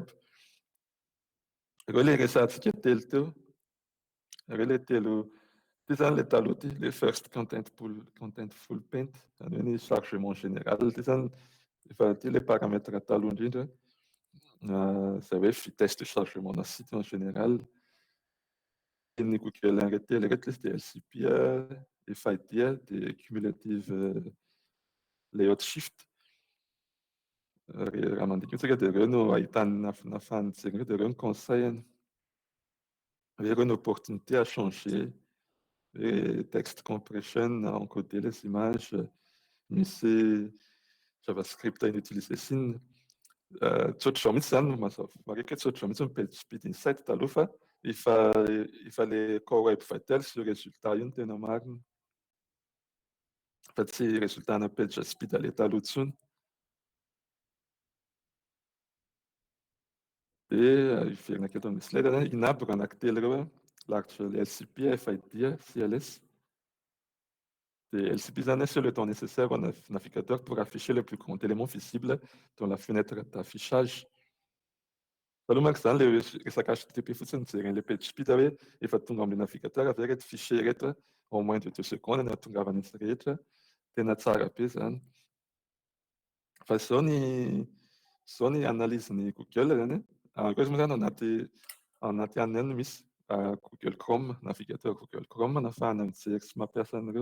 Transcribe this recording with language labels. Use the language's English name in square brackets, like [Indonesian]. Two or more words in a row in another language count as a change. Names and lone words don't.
[Malagasy] Ireo ilay resahantsika telo teo, ireo ilay telo, ty zany ilay taloha ty, ilay [English] first contentful paint, [Malagasy] izany hoe ny [French] chargement général, [Malagasy] ty zany efa ty ilay paramètre taloha indrindra, izay hoe [French] vitesse de chargement [Malagasy] na [French] site en général. [Malagasy] Ny Google ireto izy dia LCP, FID dia [English] cumulative layout shift. [Malagasy] Raha mandika tsika dia ireo no ahitana nafahany jerena dia ireo no conseillany. Ireo no [French] opportunité à changer les [English] text compression, [French] à encoder les images, [Malagasy] misy JavaScript inutilisé siny. Tsotr'izao mihitsy zany mazava marika hoe tsotr'izao mihitsy ny [English] page speed insight [Malagasy] taloha fa efa le [English] core web vitals [Malagasy] io résultat io no tena marina. Fa tsy résultat ana [English] page speed [Malagasy] ale taloha intsony. Dia iverina aketo amin'ny slide zany inabre anankitelo ireo large LCP, FID, CLS. [French] Et LCP, c'est le temps nécessaire au navigateur pour afficher le plus grand élément visible dans la fenêtre d'affichage. [Malagasy] Taloha manko zany le resaka HTTP fotsiny jereny le page speed hoe efa tonga amin'ny navigateur avy reto fichier rehetra [French] en moins de 2 secondes [Malagasy] ny ahatongavana izy rehetra. Tena tsara be zany. Fa izao ny analyse-ny Google zany. Koa moa zany anaty aniny no misy Google Chrome, navigateur Google Chrome nafahana mijery sy mampiasa an'ireo.